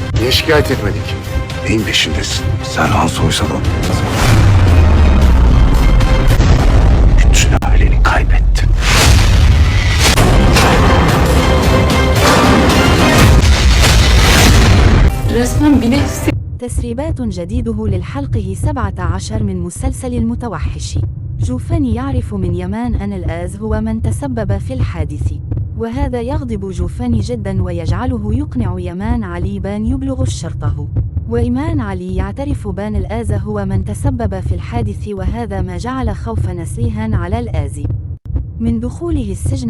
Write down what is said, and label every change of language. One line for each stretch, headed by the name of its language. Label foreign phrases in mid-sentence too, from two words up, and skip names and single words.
Turkish: Niye şikayet etmedik? Neyin peşindesin? Serhan Soysal'ın. Bütün aileni kaybettin. Resmen bir nefsi.
Arabic: تسريبات جديده للحلقة 17 من مسلسل المتوحش. جوفاني يعرف من يمان أن الآز هو من تسبب في الحادث، وهذا يغضب جوفاني جدا ويجعله يقنع يمان علي بان يبلغ شرطه. وإيمان علي يعترف بان الآز هو من تسبب في الحادث، وهذا ما جعل خوف نسيهان على الآز من دخوله السجن.